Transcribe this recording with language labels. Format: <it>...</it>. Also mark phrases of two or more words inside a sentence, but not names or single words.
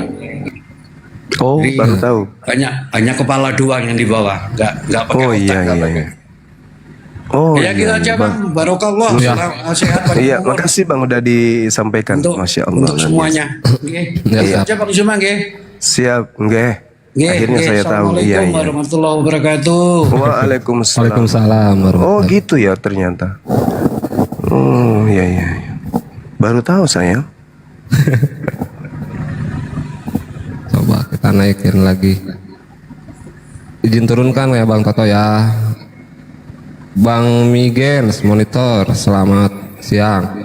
<id>Oh, jadi, baru tahu. Hanya kepala doang yang dibawa, nggak pakai otak. Iya. Oh, ya gitu aja Bang, barokallah. Sehat. Iya, makasih Bang udah disampaikan.</id> <ar>ما شاء الله.</ar> <id>Untuk semuanya. Iya. Aja Bang Zuma nggih. Siap, nggih. Akhirnya saya tahu. Iya.</id> <ar>السلام عليكم ورحمة الله وبركاته. Waalaikumsalam. Waalaikumsalam.</ar> <id>Oh gitu ya ternyata. Oh iya. Baru tahu saya. Coba kita naikin lagi. Izin turunkan ya Bang Toto ya. Bang Migens monitor, selamat siang.</id>